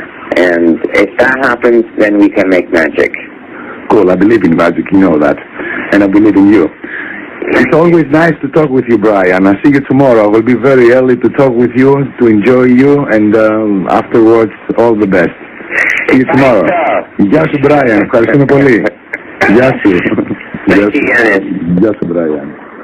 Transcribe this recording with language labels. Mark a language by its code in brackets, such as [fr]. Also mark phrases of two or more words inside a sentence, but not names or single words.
[en] And if that happens, then we can make magic. Cool. I believe in magic. You know that. And I believe in you. It's always nice to talk with you, Brian. I'll see you tomorrow. I will be very early to talk with you, to enjoy you, and afterwards, all the best. See you tomorrow. [el] Γεια σου, Brian. Ευχαριστούμε πολύ. Γεια σου. [en] Thank you, Yanis. [el] Γεια σου, Brian.